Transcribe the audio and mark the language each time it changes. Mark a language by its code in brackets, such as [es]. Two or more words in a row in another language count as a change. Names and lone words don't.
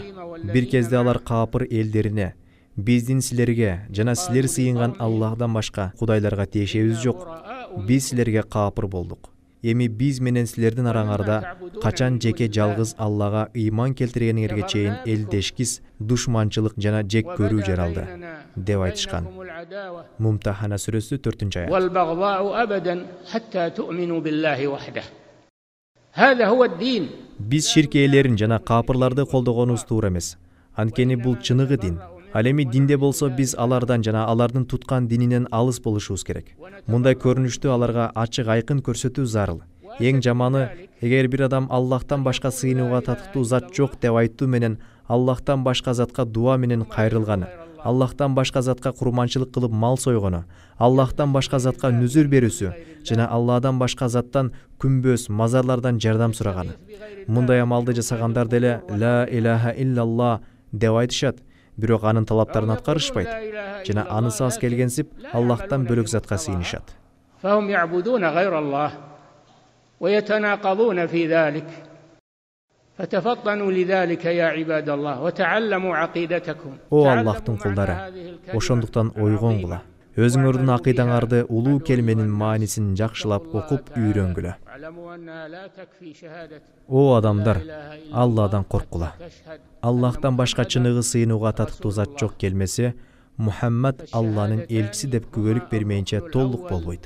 [ky] Бир кезде алар капыр элдерине Биздин силерге жана силер сыйынган Аллахдан башка кудайларга тиешебиз жок. Биз силерге капыр болдук. Эми биз менен силердин араңарда качан жеке жалгыз Аллага ыйман келтиргениңерге чейин элдешкис, душманчылык жана жек көрүү жаралды деп айтышкан. Мумтахана сүрөсү 4-аят. [ar] والبغضاء أبدا حتى تؤمنوا بالله وحده. هذا هو الدين. [ky] Биз ширк ээлерин жана капырларды колдогонубуз туура эмес. Анткени бул чыныгы дин. Ал эми динде болсо биз алардан жана алардын туткан дининен алыс болушубуз керек. Мындай көрүнүштү аларга ачык айкын көрсөтүү зарыл. Эң жаманы, эгер бир адам Аллахтан башка сыйынууга татыктуу зат жок деп айтуу менен Аллахтан башка затка дуа менен кайрылганы, Аллахтан башка затка курманчылык кылып мал сойгону, Аллахтан башка затка нүзүр берүүсү жана Алладан башка заттан күмбөз, мазарлардан жардам сураганы. Мындай амалды жасагандар деле [ar] لا إله إلا الله [ky] деп айтышат, бирок анын талаптарын аткарышпайт жана анысы аз келгенсип Аллахтан бөлөк затка сыйынышат. [ar] فهم يعبدون غير الله ويتناقضون في ذلك فتفطنوا لذلك يا عباد الله وتعلموا عقيدتكم. [ky] О Аллахтын кулдары, ошондуктан ойгонгула. Өзүңөрдүн акыйдаңарды улуу келменин маанисин жакшылап окуп үйрөнгүлө. О адамдар, Алладан корккула. Аллахтан башка чыныгы сыйынууга татыктуу зат жок келмесе, Мухаммад Алланын элчиси деп күбөлүк бермейинче толук болбойт.